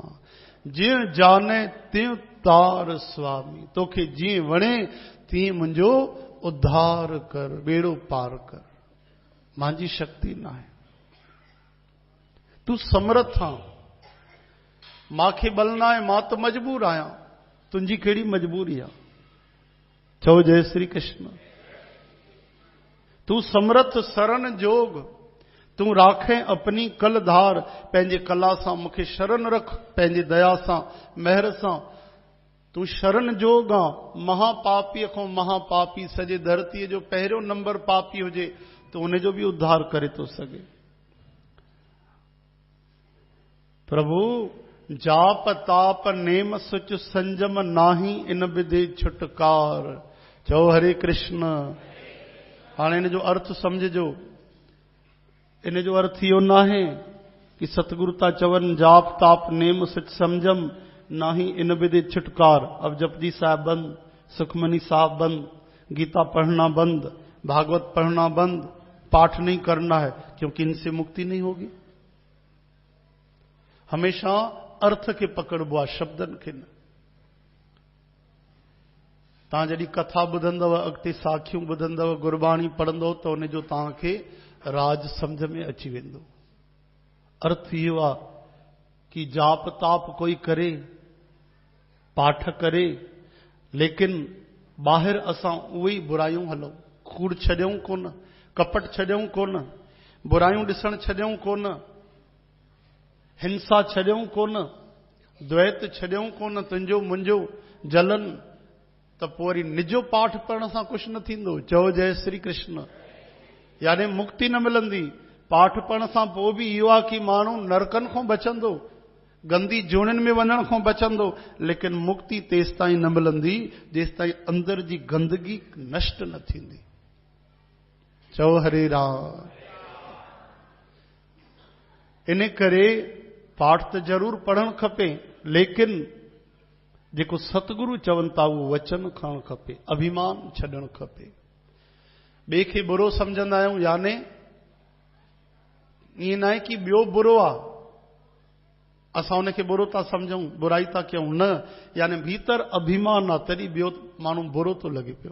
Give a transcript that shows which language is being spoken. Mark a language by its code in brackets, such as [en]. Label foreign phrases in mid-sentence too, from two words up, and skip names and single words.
[sd] जीअं जाने तीअं तार स्वामी, तोखे जीअं वणे तीअं मुंहिंजो उद्धार कर, बेड़ो पार कर। मुंहिंजी शक्ति न आहे, तूं समर्थ आहीं, मूंखे बल न आहे, मां त मजबूर आहियां। तुंहिंजी कहिड़ी मजबूरी आहे? चओ जय श्री कृष्ण। तूं समर्थ शरण जोग, तूं राखे अपनी कल धार। पंहिंजे कला सां मूंखे शरण रख, पंहिंजी दया सां, महर सां। तूं शरण जोग आं। महापापीअ खां महापापी, सॼे धरतीअ जो पहिरियों नंबर पापी हुजे त उनजो बि उद्धार करे थो सघे। प्रभु जाप ताप नेम सुच संजम नाही, इन विधे छुटकार। चओ हरे कृष्ण। हाणे इन जो अर्थ समझजो। इन जो अर्थ इहो न आहे कि सतगुरु था चवनि जाप ताप नेम सच समझम नाही, इन विधि छुटकार। [hi] अब जपजी साहब बंद, सुखमनी साहब बंद, गीता पढ़ना बंद, भागवत पढ़ना बंद, पाठ नहीं करना है, क्योंकि इनसे मुक्ति नहीं होगी। [sd] हमेशा अर्थ के पकड़बो आहे, शब्दन के न। तव्हां जॾहिं कथा ॿुधंदव, अॻिते साखियूं ॿुधंदव, गुरबाणी पढ़ंदव त उनजो तव्हांखे राज समझ में अची वेंदो। अर्थ इहो आहे कि जाप ताप कोई करे, पाठ करे, लेकिन ॿाहिरि असां उहे बुरायूं हलूं, कूड़ छॾियूं कोन, कपट छॾियूं कोन, बुरायूं ॾिसण छॾियूं कोन, हिंसा छॾियूं कोन, द्वैत छॾियूं कोन, तुंहिंजो मुंहिंजो जलन, त पोइ वरी निजो पाठ पढ़ण सां कुझु न थींदो। चओ जय श्री कृष्ण। यानी मुक्ति न मिलंदी। पाठ पढ़ण सां पोइ बि इहो आहे कि माण्हू नरकनि खां बचंदो, गंदी जोड़ियुनि में वञण खां बचंदो, लेकिन मुक्ति तेसि ताईं न मिलंदी जेसि ताईं अंदर जी गंदगी नष्ट न थींदी। चओ हरे राम। इन करे पाठ त ज़रूर पढ़णु खपे, लेकिन जेको सतगुरु चवनि था उहो वचन खणणु खपे, अभिमान छॾणु खपे। ॿिए खे बुरो सम्झंदा आहियूं, याने ईअं न आहे कि ॿियो बुरो आहे, असां उनखे बुरो था सम्झूं, बुराई था कयूं, न, यानी भीतर अभिमान आहे, तॾहिं ॿियो माण्हू बुरो थो लॻे पियो।